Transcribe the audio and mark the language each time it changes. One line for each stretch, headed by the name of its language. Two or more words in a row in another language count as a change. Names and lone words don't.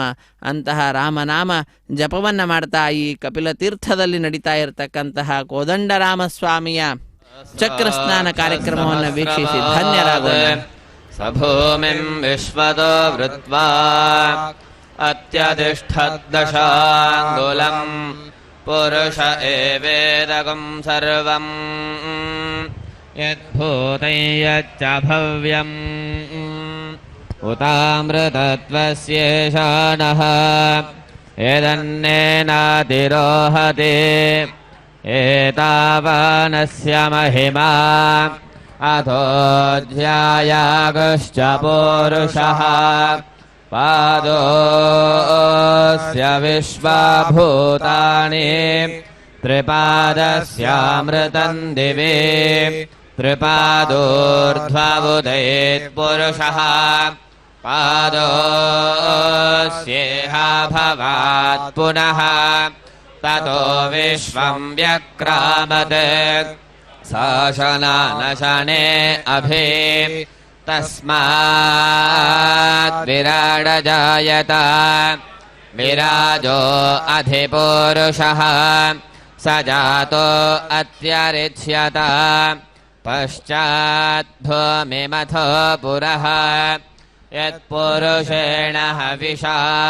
Kannada: ಅಂತಹ ರಾಮನಾಮ ಜಪವನ್ನು ಮಾಡ್ತಾ ಈ ಕಪಿಲತೀರ್ಥದಲ್ಲಿ ನಡೀತಾ ಇರತಕ್ಕಂತಹ ಕೋದಂಡರಾಮಸ್ವಾಮಿಯ ಚಕ್ರಸ್ನಾನ ಕಾರ್ಯಕ್ರಮವನ್ನು ವೀಕ್ಷಿಸಿ ಧನ್ಯರಾಗೋಣ.
Sanskrit: ಸಭೂಮಿಂ ವಿಶ್ವದೋ ವೃತ್ವಾ ಅತ್ಯಧಿಷ್ಠದ್ದಶಾಂಗುಲಂ ಪುರುಷ ಏವೇದಗಂ ಸರ್ವಂ ಯದ್ಭೂತೈ ಯಚ್ಚ ಭವ್ಯಂ ಉತಾಮೃತತ್ವಸ್ಯೇಷಾನಃ ಯದನ್ನೇನಾತಿರೋಹತೆ ಏತಾವಾನಸ್ಯ ಮಹಿಮಾ ಅಥೋಧ್ಯಾಯಾಗುಶ್ಚ ಪೂರುಷಃ ಪಾದೋಸ್ಯ ವಿಶ್ವಭೂತಾನಿ ತ್ರಿಪಾದಸ್ಯಾಮೃತಂ ದಿವಿ त्रिपादोर्ध्वमुदयेत्पुरुषः पादोऽस्येह भवात् पुनः ततो विश्वं व्यक्रामत् शासनानशने अभि तस्मात् विराडजायत विराजो अधिपुरुषः स जातो अत्यरिच्यत पश्चात् भूमिमथो पुरः यत्पुरुषेण हविषा